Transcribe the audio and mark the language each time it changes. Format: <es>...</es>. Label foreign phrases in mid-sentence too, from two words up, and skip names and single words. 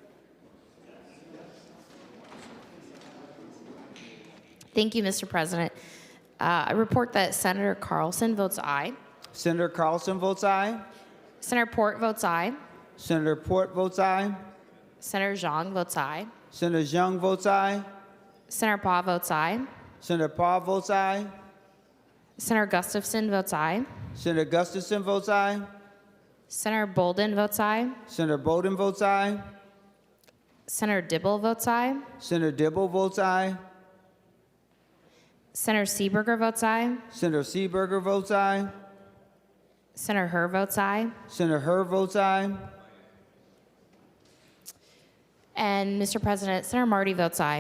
<en>Thank you, Mr. President. I report that Senator Carlson votes aye. Senator Carlson votes aye. Senator Port votes aye. Senator Port votes aye. Senator Zhang votes aye. Senator Zhang votes aye. Senator Pa votes aye. Senator Pa votes aye. Senator Gustafson votes aye. Senator Gustafson votes aye. Senator Bolden votes aye. Senator Bolden votes aye. Senator Dibble votes aye. Senator Dibble votes aye. Senator Seeberger votes aye. Senator Seeberger votes aye. Senator Herr votes aye. Senator Herr votes aye. And Mr. President, Senator Marty votes aye.</en>